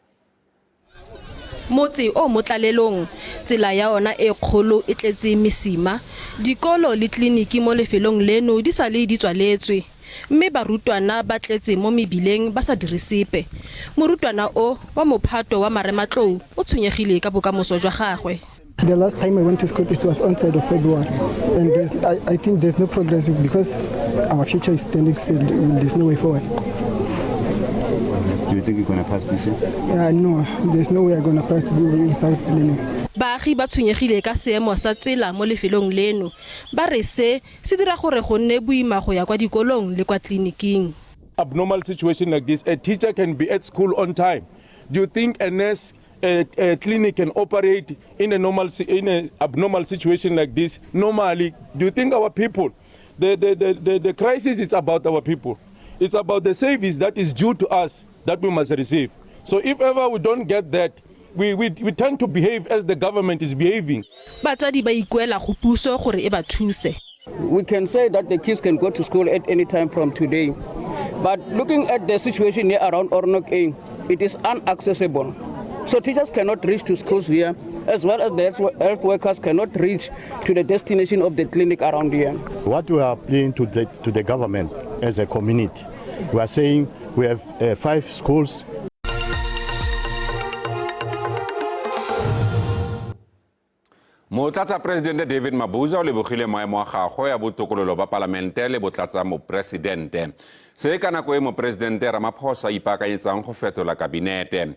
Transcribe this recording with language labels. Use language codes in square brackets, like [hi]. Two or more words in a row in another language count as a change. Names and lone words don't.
[tn] Motse o motlalelong tsela ya ona e kgolo e tletse mesima, dikolo le tleliniki mo lefelong leno di sa le di tswaletswe, mme barutwana ba tletse mo mebileng ba sa dire sepe. Morutwana o wa mophato wa Marematlou o tshwenyegile ka bokamoso jwa gagwe. [en] The last time I went to school, it was on 3rd of February, and I think there's no progress because our future is standing still. There's no way forward. Do you think you're going to pass this year? No, there's no way I'm going to pass without learning. [tn] Baagi ba tshwenyegile ka seemo sa tsela mo lefelong leno. Ba re se dira gore go nne boima go ya kwa dikolong le kwa tleliniking. [en] Abnormal situation like this, a teacher can be at school on time. Do you think a nurse, a clinic can operate in a abnormal situation like this normally? Do you think our people, the crisis is about our people? It's about the service that is due to us that we must receive. So if ever we don't get that, we tend to behave as the government is behaving. [tn] Batsadi ba ikuela go puso gore e ba thuse. [en] We can say that the kids can go to school at any time from today. But looking at the situation here around Ornok, it is inaccessible. So teachers cannot reach to schools here, as well as the health workers cannot reach to the destination of the clinic around here. What we are appealing to the government as a community, we are saying we have 5 schools. [tn] Motlatsa Presidente David Mabuza o lebogile maemo a gagwe ya botokololo ba palamente le botlatsa mopresidente. Se ka nako e mopresidente Ramaphosa ipaakanyetsang go fetola kabinete.